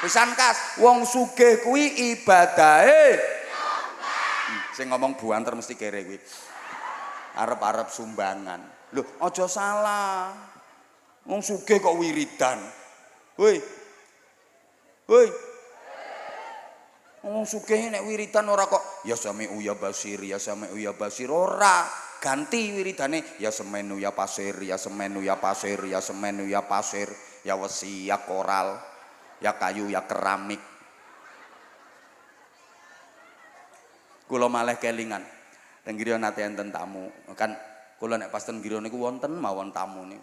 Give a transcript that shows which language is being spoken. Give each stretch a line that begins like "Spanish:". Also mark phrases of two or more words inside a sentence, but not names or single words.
Javanese: Pisan kas, wong sugih kuwi ibadahe nyumbang. Sing ngomong banter mesti kere kuwi. Arep-arep sumbangan. Lho, aja salah. Wong sugih kok wiridan. Woi. Woi. Wong sugih nek wiridan ora kok
Arabic: ya sami'u ya basir ya sami'u ya basir
Javanese: ora. Ganti wiridane ya semenu ya pasir ya semenu ya pasir ya semenu ya pasir ya wesi ya koral ya kayu ya keramik. Kula malih kelingan teng griya nate enten tamu kan kula nek pas teng griya niku wonten mawon tamu niku.